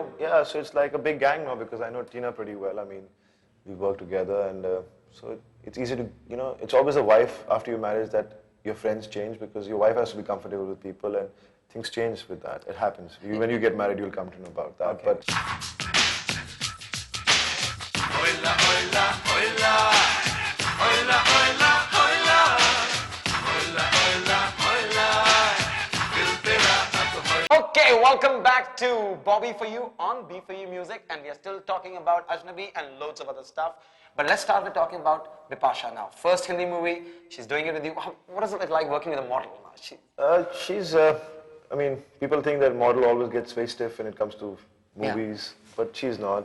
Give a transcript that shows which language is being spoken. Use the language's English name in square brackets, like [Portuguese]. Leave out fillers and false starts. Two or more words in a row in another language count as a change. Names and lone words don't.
[English] yeah, so it's like a big gang now because I know Tina pretty well. I mean, we work together, and so it's easy to, you know, it's always a wife after your marriage that your friends change because your wife has to be comfortable with people, and things change with that. It happens. When you get married, you'll come to know about that. Okay. But [Spanish] Hola, hola, hola. Hola, hola, hola. Hola, hola, hola. [Hindi] Dil tera ab hola. [English] Okay, welcome back to Bobby for You on B for You Music, and we are still talking about Ajnabee and loads of other stuff. But let's start with talking about Bipasha now. First Hindi movie, she's doing it with you. What is it like working with a model? she's, I mean, people think that model always gets very stiff when it comes to movies, but she's not.